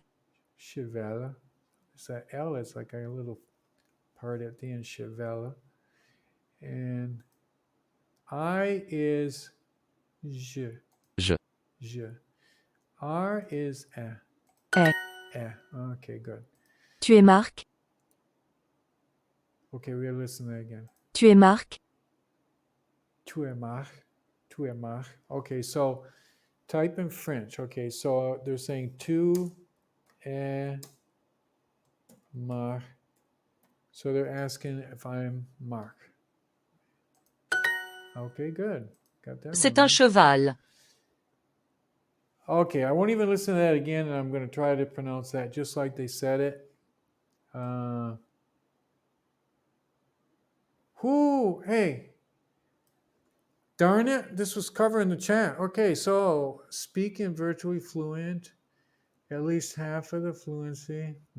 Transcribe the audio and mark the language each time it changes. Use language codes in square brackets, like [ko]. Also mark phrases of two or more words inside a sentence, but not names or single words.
[fr] Cheval. [en] It's that L. It's like a little part at the end. Cheval. And I is je. [fr] Je. Je. [en] R is Eh. Okay, good. [fr] Tu es Marc. [en] Okay, we gotta listen to that again. [fr] Tu es Marc. Tu es Marc. Tu es Marc. [en] Okay, so type in French. Okay, so they're saying [fr] tu es Marc. [en] So they're asking if I'm Marc. Okay, good. Got that [fr] C'est [en] one, [fr] un cheval. [en] Okay, I won't even listen to that again, and I'm going to try to pronounce that just like they said it. Hey. Darn it, this was covering the chat. Okay, so speaking virtually fluent, at least half of the fluency.